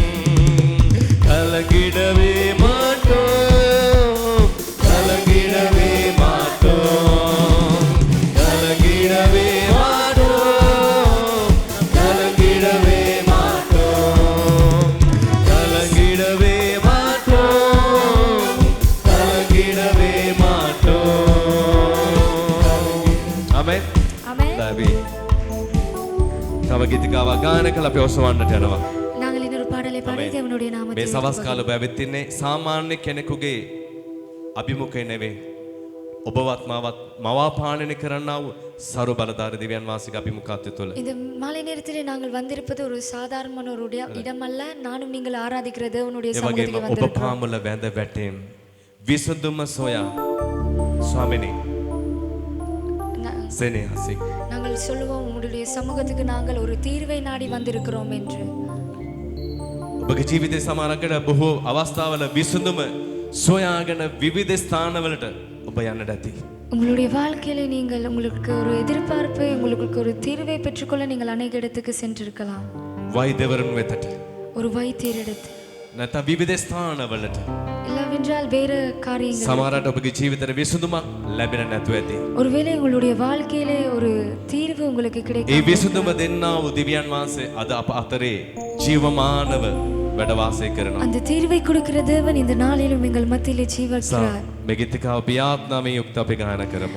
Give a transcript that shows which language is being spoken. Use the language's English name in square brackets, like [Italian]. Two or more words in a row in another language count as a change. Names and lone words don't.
[Tamil] கலங்கிடவே மாட்டோம் கலங்கிடவே மாட்டோம் கலங்கிடவே மாட்டோம் கலங்கிடவே மாட்டோம் கலங்கிடவே மாட்டோம் கலங்கிடவே மாட்டோம் ஆமென் ஆமென். [Sinhala] අපි තව ගීතිකාවක් ගානකල අපි ඔසවන්නට යනවා. [Tamil] நாங்கள் இன்னொரு பாடலை பாடி தேவனுடைய [Sinhala] මේ [Tamil] நாமத்தை [Sinhala] සවස් කාලේ ඔබ ඇවිත් ඉන්නේ සාමාන්‍ය කෙනෙකුගේ අභිමුඛය නෙවෙයි. ඔබවත් මාවත් මවාපාලනය කරන්නා වූ සරු බලධාරී දිව්‍යන් වාසික අභිමුඛත්වය තුළ [Tamil] இந்த மாலை நேரத்திலே நாங்கள் வந்திருப்பது ஒரு சாதாரணமான ஒரு இடம் அல்ல. நானும் நீங்கள் ஆராதிக்கிற தேவனுடைய [Sinhala] ඒ වගේම [Tamil] சமூகத்துக்கு [Sinhala] ඔබ [Tamil] வந்திருக்கிறோம். [Sinhala] පාමුල වැඳ වැටීම් විසඳුම සොයා ස්වාමිනී [Tamil] நா- [Sinhala] සෙනෙහසින් [Tamil] நாங்கள் சொல்லுவோம் உங்களுடைய சமூகத்துக்கு நாங்கள் ஒரு தீர்வை நாடி வந்திருக்கிறோம் என்று. [Sinhala] ඔබගේ ජීවිතේ සමහරකට බොහෝ අවස්ථාවල විසඳුම සොයාගෙන විවිධ ස්ථානවලට ඔබ යන්නට ඇති. [Tamil] உங்களுடைய வாழ்க்கையில நீங்கள் உங்களுக்கு ஒரு எதிர்பார்ப்பு உங்களுக்கு ஒரு தீர்வை பெற்றுக்கொள்ள நீங்கள் அநேக இடத்துக்கு சென்றிருக்கலாம். [Sinhala] වෛද්‍යවරුන් වෙතට [Tamil] ஒரு வைத்தியர் இடத்து [Sinhala] නැත්නම් විවිධ ස්ථානවලට [Tamil] இல்லவென்றால் வேறு காரியங்கள். [Sinhala] සමහරට ඔබගේ ජීවිතේ විසඳුමක් ලැබෙන්නේ නැතුව ඇති. [Tamil] ஒருவேளை உங்களுடைய வாழ்க்கையிலே ஒரு தீர்வு உங்களுக்கு [Sinhala] ඒ [Tamil] கிடைக்கும். [Sinhala] විසඳුම දෙන්නා වූ දිව්‍යන් වහන්සේ අද අප අතරේ ජීවමානව වැඩ වාසය කරනවා. [Tamil] அந்த தீர்வை கொடுக்கிற தேவன் இந்த நாளிலும் எங்கள் மத்தியிலே ஜீவிக்கிறார். [Sinhala] මේ ගීතිකාව පියාත්නාමයෙන් යුක්ත අපි ගායනා කරමු.